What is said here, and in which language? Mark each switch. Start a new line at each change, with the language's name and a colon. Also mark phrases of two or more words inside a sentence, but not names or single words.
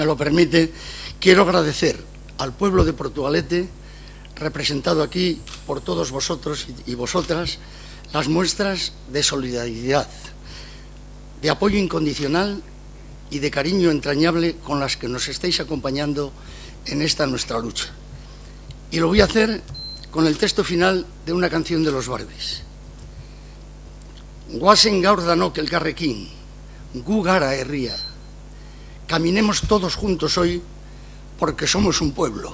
Spanish: lo permite, quiero agradecer al pueblo de Portugalete, representado aquí por todos vosotros y vosotras, las muestras de solidaridad, de apoyo incondicional y de cariño entrañable con las que nos estáis acompañando en esta nuestra lucha. Y lo voy a hacer con el texto final de una canción de los Barbis.
Basque: Guasen gaur danok elkarrekin, gu gara herria.
Spanish: Caminemos todos juntos hoy porque somos un pueblo.